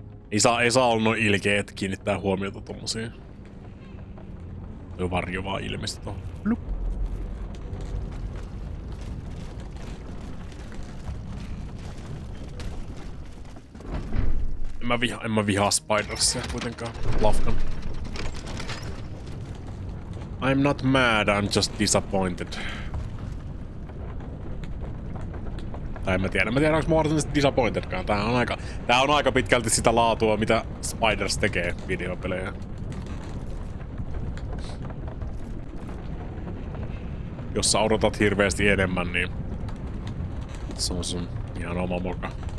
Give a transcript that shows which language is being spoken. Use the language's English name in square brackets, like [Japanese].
[Finnish] Ei saa olla noin ilkeä, että kiinnittää huomiota tommosiin. Tuo varjo vaan ilmestyi tohon. Blup. En mä vihaa Spidersia kuitenkaan. Lafkan. [English] I'm not mad, I'm just disappointed. [Finnish] Tai en mä tiedä onko mä varsinaisesti disappointedkaan. Tää on aika pitkälti sitä laatua, mitä Spiders tekee videopelejä. Jos sä odotat hirveästi enemmän, niin se on sun ihan oma moka.